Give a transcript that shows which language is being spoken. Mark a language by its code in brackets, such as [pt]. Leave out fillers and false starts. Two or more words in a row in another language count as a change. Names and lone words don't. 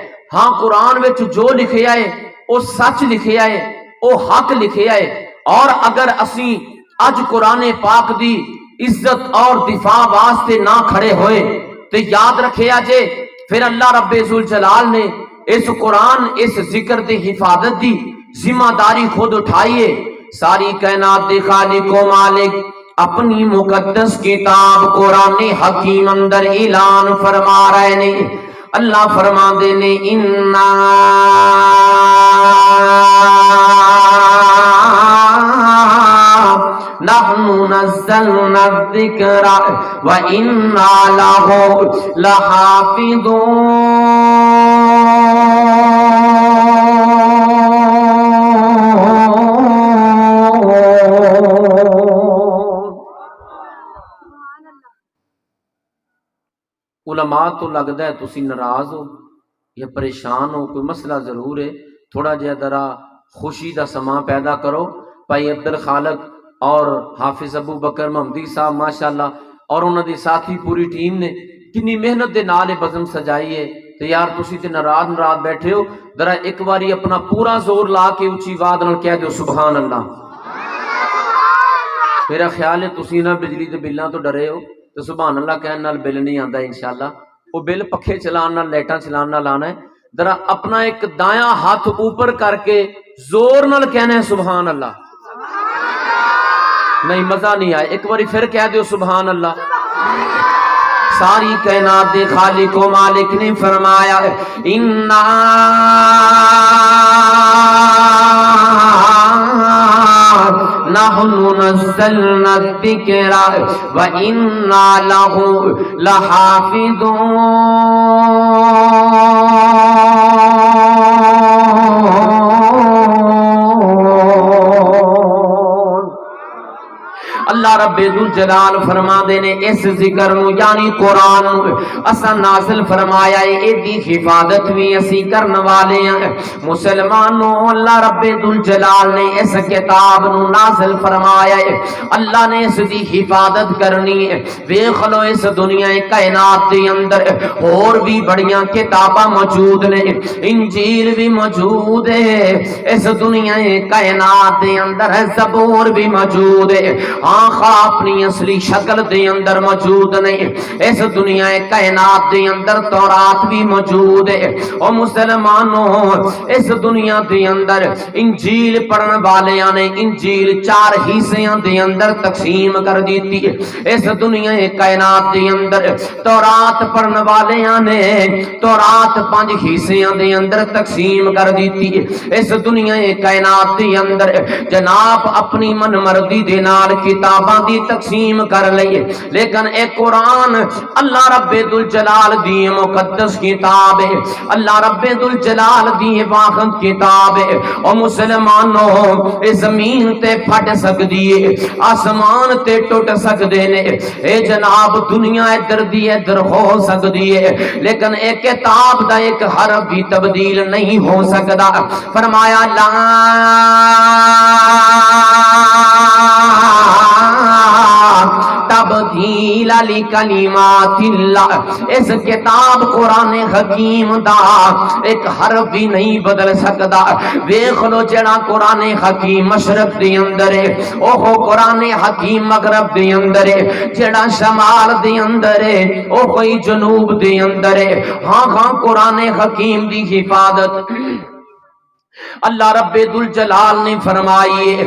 [pa] ہاں قرآن وچ جو لکھیا ہے وہ سچ لکھیا ہے، وہ حق لکھیا ہے، اور اگر اسی اج قرآن پاک دی عزت اور دفاع واسطے نہ کھڑے ہوئے تو یاد رکھیا جے پھر اللہ رب ذوالجلال نے اس قرآن اس ذکر دی حفاظت دی ذمہ داری خود اٹھائیے۔ ساری کائنات دے خالق و مالک اپنی مقدس کتاب قرآن حکیم اندر اعلان فرما رہے نے، اللہ فرما دے نے [ar] اِنَّا نَحْنُ نَزَّلْنَا الذِّكْرَ وَإِنَّا لَهُ علماء [pa] تو لگتا ہے تسی ناراض ہو یا پریشان ہو، کوئی مسئلہ ضرور ہے، تھوڑا جہا ذرا خوشی دا سماں پیدا کرو۔ بھائی عبد الخالق اور حافظ ابو بکر محمدی صاحب ماشاءاللہ اور انہوں دی ساتھی پوری ٹیم نے کنی محنت دے نال بزم سجائی ہے، تو یار تسی تے ناراض بیٹھے ہو، ذرا ایک باری اپنا پورا زور لا کے اونچی آواز نال کہہ دیو [ar] سبحان اللہ۔ [pa] میرا خیال ہے تسی نہ بجلی دے بلاں تو ڈرے ہو، تو [ar] سبحان اللہ [pa] کہنے نال بل نہیں آندا انشاءاللہ، وہ بل پکھے چلان نال لائٹاں چلان نال آنا ہے۔ ذرا اپنا ایک دایاں ہاتھ اوپر کر کے زور نال کہنا ہے [ar] سبحان اللہ۔ [pa] نہیں مزہ نہیں آئے، ایک باری پھر کہہ دیو [ar] سبحان اللہ۔ [pa] ساری کائنات دے خالق و مالک نے فرمایا [ar] اِنَّا نَحْنُ نَزَّلْنَا الذِّكْرَ وَإِنَّا لَهُ لَحَافِظُونَ۔ [pa] اللہ رب ذوالجلال فرما دے نے اس ذکر نو یعنی قرآن اسا نازل فرمایا ہے، ایدی حفاظت بھی اسی کرن والے ہیں مسلمانوں۔ اللہ رب ذوالجلال نے اس کتاب نو نازل فرمایا ہے، اللہ نے اس دی حفاظت کرنی ہے۔ ویکھ لو اس دنیا کائنات دے اندر اور بھی بڑیاں کتاباں موجود نے، انجیل بھی موجود ہے، اس دنیا کائنات دے اندر زبور بھی موجود ہے، ہاں خواہ اپنی اصلی شکل دے اندر موجود نہیں، اس دنیا کائنات دے اندر تورات بھی موجود ہے۔ او مسلمانوں، اس دنیا دے اندر انجیل پڑھن والیاں نے انجیل 4 حصیاں دے اندر تقسیم کر دیتی ہے۔ اس دنیا کائنات دے اندر تورات پڑھن والیاں نے تورات 5 حصیاں دے اندر تقسیم کر دیتی ہے۔ اس دنیا کائنات دے اندر جناب اپنی من مرضی دے نال کتاباں دی تقسیم کر لئی، لیکن اے قرآن اللہ رب ذوالجلال دی مقدس کتاب ہے، اللہ رب ذوالجلال دی واخد کتاب ہے۔ او مسلمانوں، اے زمین تے پھٹ سکدی ہے، آسمان تے ٹوٹ سکدے نے، اے جناب دنیا ادھر دی ادھر ہو سکدی ہے، لیکن اے کتاب دا ایک حرف بھی تبدیل نہیں ہو سکدا۔ فرمایا [ar] لا تبدیل لکلمات اللہ، [pa] اس کتاب قرآن حکیم دا ایک حرف بھی نہیں بدل سکدا۔ ویکھ لو جڑا قرآن حکیم مشرق دے اندر ہے، اوہ قرآن حکیم مغرب دے اندر ہے، جڑا شمال دے اندر ہے اوہ کوئی جنوب دے اندر ہے۔ ہاں ہاں قرآن حکیم دی حفاظت اللہ رب ذوالجلال نے فرمائی ہے۔